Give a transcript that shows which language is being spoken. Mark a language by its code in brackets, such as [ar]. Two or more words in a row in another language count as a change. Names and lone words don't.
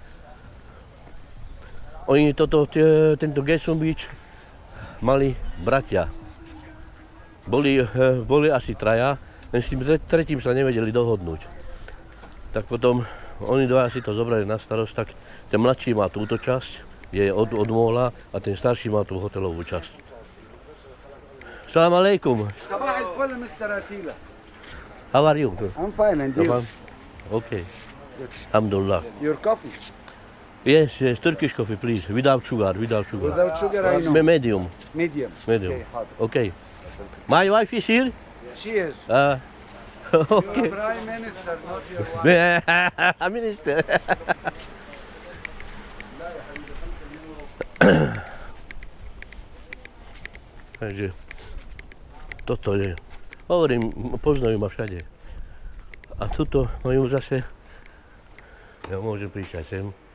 [sk] Oni tento Gejsum Beach mali bratia. Boli asi traja, len s tým tretím sa nevedeli dohodnúť. Tak potom oni dva si to zobrali na starosť, tak ten mladší má túto časť, je od móla a ten starší má tú hotelovú časť. [ar] سلام عليكم. صباح الفل مستر أتيلا. [en] How are you? I'm fine and you? Okay. Alhamdulillah. Your coffee? Yes, Turkish coffee, please. Without sugar. Without sugar, I know. Medium. Medium. Medium. Okay, Okay. hard. My wife is here? She is. Okay. You're Prime Minister, not your wife. Minister. [sk] Takže toto je. Hovorím, poznajú ma všade. A tuto majú zase, ja môžem prísť aj sem.